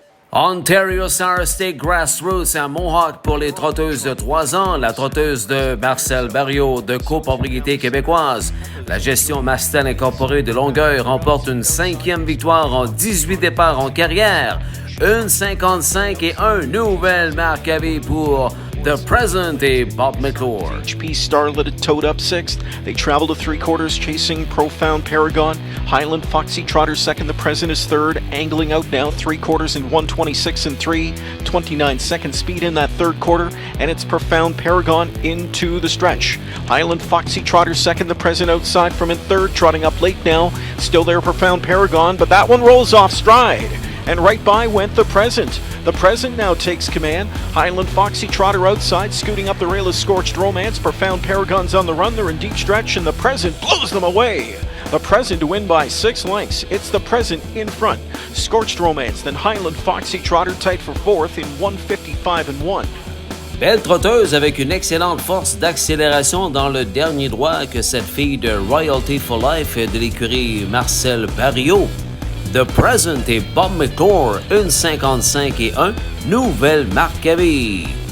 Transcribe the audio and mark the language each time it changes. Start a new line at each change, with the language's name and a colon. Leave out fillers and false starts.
French: Ontario Star State Grassroots à Mohawk pour les trotteuses de 3 ans, la trotteuse de Marcel Barriot de copropriété québécoise. La gestion Mastel Incorporée de Longueuil remporte une 5e victoire en 18 départs en carrière. Une 55 et 1 nouvelle marque à vie pour The Present et Bob McClure.
English: HP Starlet towed up 6th. They travel to 3/4 chasing Profound Paragon. Highland Foxy Trotter second. The Present is third. Angling out now 3/4 in 126 and 3. 29-second speed in that third quarter. And it's Profound Paragon into the stretch. Highland Foxy Trotter second. The Present outside from in third. Trotting up late now. Still there Profound Paragon. But that one rolls off stride. And right by went The Present. The Present now takes command. Highland Foxy Trotter outside, scooting up the rail is Scorched Romance. Profound Paragon's on the run. They're in deep stretch, and The Present blows them away. The Present to win by 6 lengths. It's The Present in front. Scorched Romance, then Highland Foxy Trotter tight for 4th in 155 and 1.
French: Belle trotteuse avec une excellente force d'accélération dans le dernier droit que cette fille de Royalty for Life de l'écurie Marcel Barriot. The Present et Bob McClure, une 55 et 1, nouvelle marque à vie.